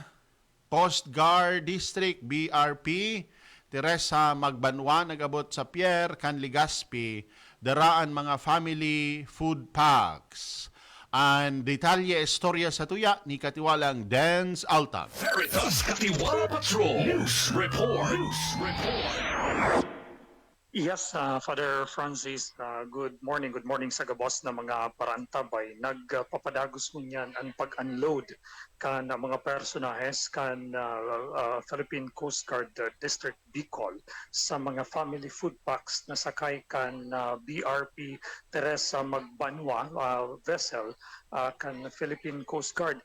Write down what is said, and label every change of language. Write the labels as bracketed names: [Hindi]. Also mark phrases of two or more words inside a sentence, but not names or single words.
[Bikol] Coast Guard District, BRP, Teresa Magbanwa, nagabot sa Pierre, Canligaspi, daraan mga family food packs. Ang detalye istorya sa tuya ni Katiwalang Dance Alta. Veritas Katiwala Patrol News Report. [English] Yes, Father Francis, good morning. Good morning [Bikol] sa gabos na mga parantabay. Nagpapadagos mo niyan ang pag-unload kan mga personahes kan Philippine Coast Guard District Bicol sa mga family food packs na sakay kan BRP Teresa Magbanwa vessel kan Philippine Coast Guard.